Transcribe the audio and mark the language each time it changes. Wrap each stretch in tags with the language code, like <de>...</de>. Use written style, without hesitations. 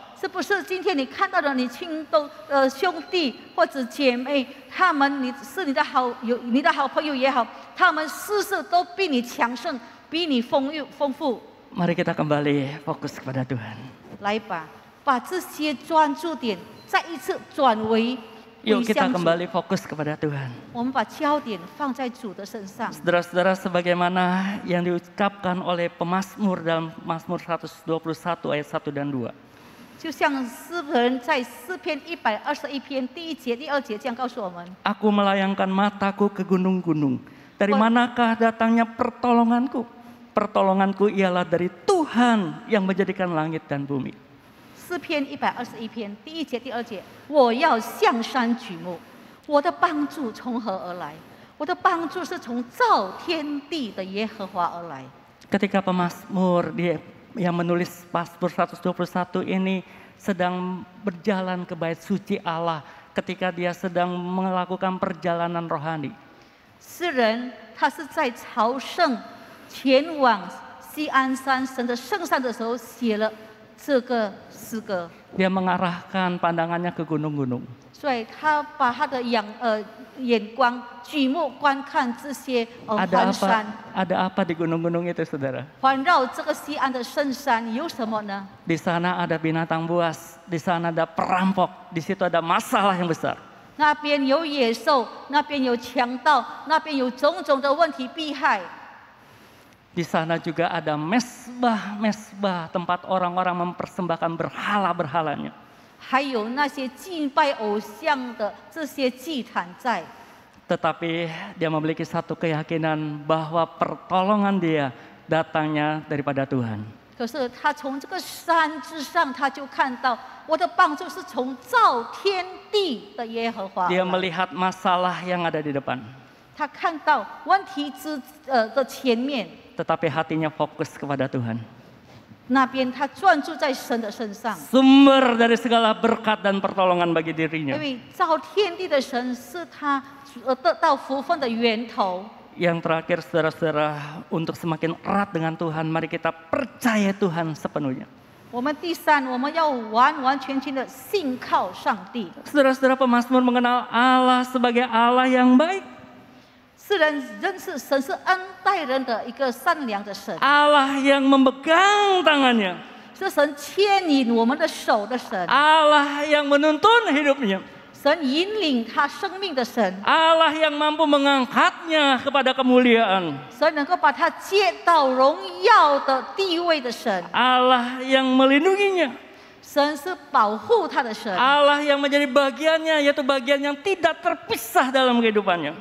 <zh>是不是今天你看到的你兄弟或者姐妹，他们你的好朋友也好，他们事事都比你强盛，比你丰富。</zh> <id>Mari kita kembali fokus kepada Tuhan.</id> <zh>来吧，把这些专注点再一次转为</zh> <id>Yuk kita</id> <zh>向主。</zh> <id>kembali fokus kepada Tuhan.</id> <zh>我们把焦点放在主的身上。</zh> <id>Saudara-saudara, sebagaimana yang diucapkan oleh pemazmur dalam Mazmur 121 ayat 1 dan 2. 就像诗人在诗篇121篇第1节、第2节这样告诉我们： Aku melayangkan mataku ke gunung-gunung. Dari manakah datangnya pertolonganku? Pertolonganku ialah dari Tuhan yang menjadikan langit dan bumi.</id> <zh>诗篇121篇第1节、第2节，我要向山举目，我的帮助从何而来？我的帮助是从造天地的耶和华而来。</zh> <id>Ketika pemazmur yang menulis Mazmur 121 ini sedang berjalan ke bait suci Allah, ketika dia sedang melakukan perjalanan rohani.</id> <zh>诗人他是在朝圣前往西安山神的圣山的时候写了这个诗歌，</zh> <id>Dia mengarahkan pandangannya ke gunung-gunung.</id> <zh>所以他把他的眼光举目观看这些环山，</zh> <id>Ada apa di gunung-gunung itu, saudara?</id> <zh>环绕这个西安的圣山有什么呢？</zh> <id>Di sana ada binatang buas, di sana ada perampok, di situ ada masalah yang besar.</id> <zh>那边有野兽，那边有强盗，那边有种种的问题逼害。</zh> <id>Di sana juga ada mesbah-mesbah, tempat orang-orang mempersembahkan berhala-berhalanya.</id> <zh>还有那些敬拜偶像的这些祭坛在，</zh> <id>Tetapi dia memiliki satu keyakinan bahwa pertolongan dia datangnya daripada Tuhan.</id> <zh>可是他从这个山之上，他就看到我的帮助是从造天地的耶和华而</zh> <id>Dia melihat masalah yang ada di depan,</id> <zh>他看到问题的前面，</zh> <id>tetapi hatinya fokus kepada Tuhan.</id> <zh>那边他专注在神的身上，</zh> <id>Sumber dari segala berkat dan pertolongan bagi</id> <zh>因</zh> <id>dirinya.</id> <zh>为造天地的神是他得到福分的源头。</zh> <id>Yang terakhir, saudara-saudara, untuk semakin erat dengan Tuhan, mari kita percaya Tuhan sepenuhnya.</id> <zh>我们第三，我们要完完全全的信靠上帝。</zh> <id>Saudara-saudara, pemazmur mengenal Allah sebagai Allah yang baik.</id> <zh>世人认识神是恩待人的一个善良的神，</zh> <id>Allah yang memegang tangannya.</id> <zh>是神牵引我们的手的神，</zh> <id>Allah yang menuntun hidupnya.</id> <zh>神引领他生命的神，</zh> <id>Allah yang mampu mengangkatnya kepada kemuliaan.</id> <zh>神能够把他接到荣耀的地位的神，</zh> <id>Allah yang melindunginya.</id> <zh>神是保护他的神，</zh> <id>Allah yang menjadi bagiannya, yaitu bagian yang tidak terpisah dalam kehidupannya.</id>